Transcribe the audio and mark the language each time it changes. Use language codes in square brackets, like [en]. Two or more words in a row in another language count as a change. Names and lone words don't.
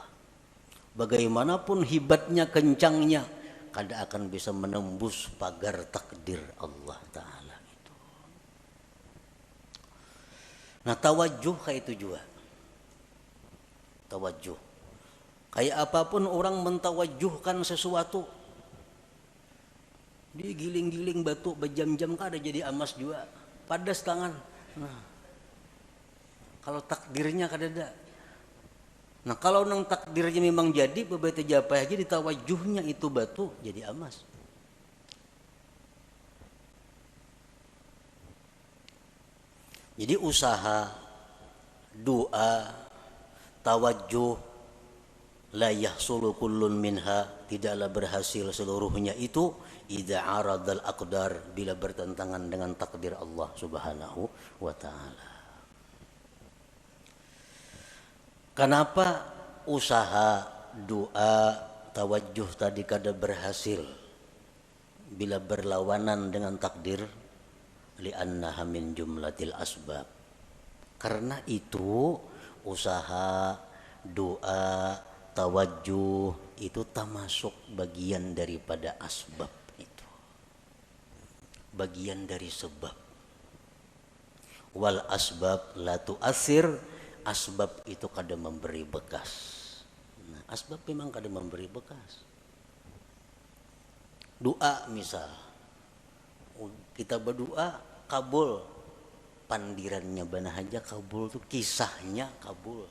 [bjn] Bagaimanapun hebatnya, kencangnya, kada akan bisa menembus pagar takdir Allah Ta'ala itu. Nah, tawajuh kayak itu juga. Tawajuh. Kayak apapun orang mentawajuhkan sesuatu. Digiling-giling batu berjam-jam kada jadi amas juga. Padas tangan. Nah, kalau takdirnya kada ada. Nah, kalau nang takdirnya memang jadi, beberapa japa aja ditawajuhnya itu batu jadi emas. Jadi usaha, doa, tawajuh, [ar] la yahsulu kullun minha, [bjn] tidaklah berhasil seluruhnya itu [ar] idza aradal aqdar, [bjn] bila bertentangan dengan takdir Allah [ar] Subhanahu wa taala. [bjn] Kenapa usaha, doa, tawajuh tadi kada berhasil bila berlawanan dengan takdir? [ar] Li'annaha min jumlatil asbab. [bjn] Karena itu usaha, doa, tawajuh itu termasuk bagian daripada asbab itu. Bagian dari sebab. [ar] Wal asbab la tu'athir, [bjn] asbab itu kada memberi bekas. Nah, asbab memang kada memberi bekas. Doa misal, kita berdoa kabul, pandirannya bana aja kabul tuh, kisahnya kabul.